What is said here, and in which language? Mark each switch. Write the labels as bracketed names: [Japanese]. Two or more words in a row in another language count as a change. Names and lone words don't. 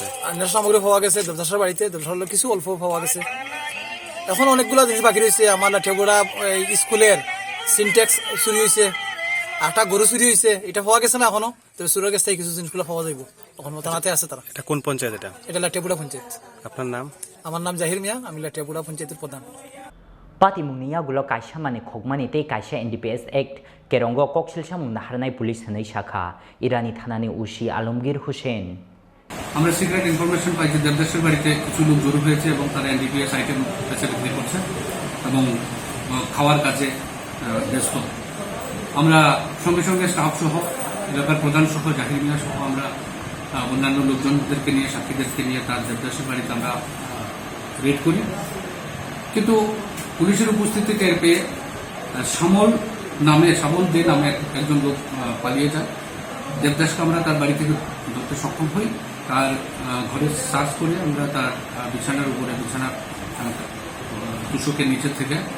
[Bangla] নেশা সামগ্রী পাওয়া গেছে দেবদাসের বাড়িতে দেবদাসের কিছু অল্প পাওয়া গেছে এখন অনেকগুলো জিনিস বাকি রয়েছে আমার টেবুলা স্কুলের সিনটেক্স চুরি হয়েছে আটা গরু চুরি হয়েছে এটা পাওয়া গেছে না এখনো তো চুরের কাছ থেকে কিছু জিনিসগুলো পাওয়া যাইব এখন থানাতে আছে তারা এটা কোন পঞ্চায়েত এটা লাটিয়াপুরা পঞ্চায়েত আপনার নাম আমার নাম জাহির মিয়া আমি লাটিয়াপুরা পঞ্চায়েতের প্রধান [Kok Borok] Pati mungniya gulo kaisa mani khokmani tei kaisa NDPS Act kerongo koksilsamung naharnai police hanai shakha Irani Thanani ushi Alomgir Hussein [Bangla] আমরা [English] secret information [Bangla] পাই যে দেবদাসের বাড়িতে কিছু লোক জড়ো হয়েছে এবং তারা [English] NDPS item [Bangla] কাছে বিক্রি করছে এবং খাওয়ার কাজে ব্যস্ত আমরা সঙ্গে সঙ্গে স্টাফ সহ এলাকার প্রধান সহ জাহির মিয়া সহ আমরা অন্যান্য লোকজনদেরকে নিয়ে সাক্ষীদেরকে নিয়ে তার দেবদাসের বাড়িতে আমরা রেড করি কিন্তু পুলিশের উপস্থিতি টের পেয়ে সামল দে নামে একজন লোক পালিয়ে যায় দেবদাসকে আমরা তার বাড়ি থেকে ধরতে সক্ষম হই তার ঘরে সার্চ করে আমরা তার বিছানার উপরে বিছানার তুষকের নিচে থেকে